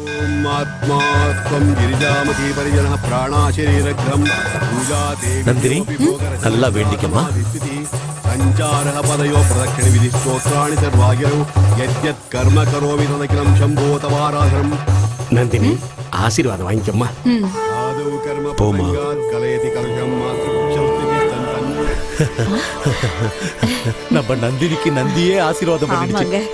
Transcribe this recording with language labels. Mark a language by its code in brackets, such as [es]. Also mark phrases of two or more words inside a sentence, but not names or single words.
[ta] நந்தினி நல்லா வேண்டிக்கமா. [sa] संचारः पदयो प्रदक्षिण विधि स्तोत्राणि सर्वागिरौ यद्यत् कर्म करोमि तदखिलं शम्भो तवाराधनम्. [ta] நந்தினி ஆசீர்வாதம் வாங்கிக்கம்மா. [sa] आदौ कर्म प्रसंगात् कलयति कलुषं [ta] நம்ம நந்தினிக்கு நந்தியே ஆசீர்வாதம் பண்ணிடுச்சு.